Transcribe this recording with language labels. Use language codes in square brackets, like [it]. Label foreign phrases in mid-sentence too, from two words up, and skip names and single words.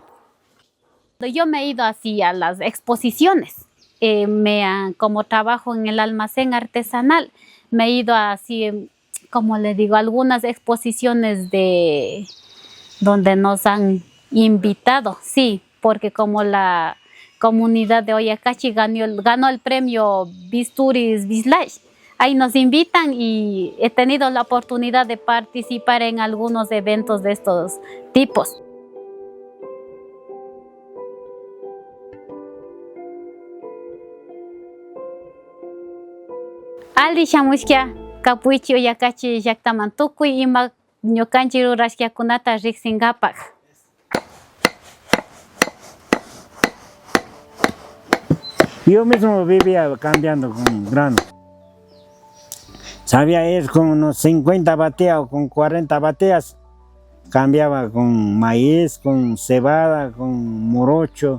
[es] Yo me he ido así a las exposiciones, como trabajo en el almacén artesanal, me he ido así, como le digo, algunas exposiciones donde nos han invitado, sí, porque como la comunidad de Oyacachi ganó el premio Bisturis Bislay, ahí nos invitan y he tenido la oportunidad de participar en algunos eventos de estos tipos. [qu] Ali shamushka kapuichi Oyacachi llaktaman tukuy ima ñukanchik rurashkakunata riqsinkapak. [es] Yo mismo vivía cambiando con grano. Sabía ir con unos 50 bateas o con 40 bateas. Cambiaba con maíz, con cebada, con morocho.